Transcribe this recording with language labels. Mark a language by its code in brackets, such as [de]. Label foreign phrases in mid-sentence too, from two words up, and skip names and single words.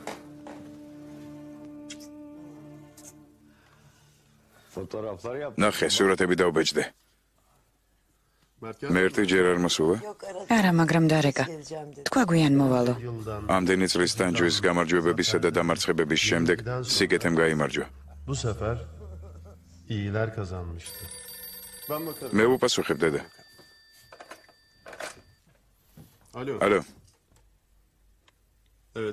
[tr] fotoğraflar yap. [ka] ნახე, სურათები დავბეჭდე. მერტი ჯერ არ მოსულა. არა, მაგრამ დარეკა. თქვა გვიან მოვალო. ამდენი წლის ტანჯვის გამარჯვებებისა და დამარცხებების შემდეგ სიკეთემ გაიმარჯვა. [tr] Bu sefer iyiler kazanmıştı. Ben bakarım. [ka] მე ვუპასუხებ, დედა. [tr] Alo. [ka] ალო, [tr] Evet.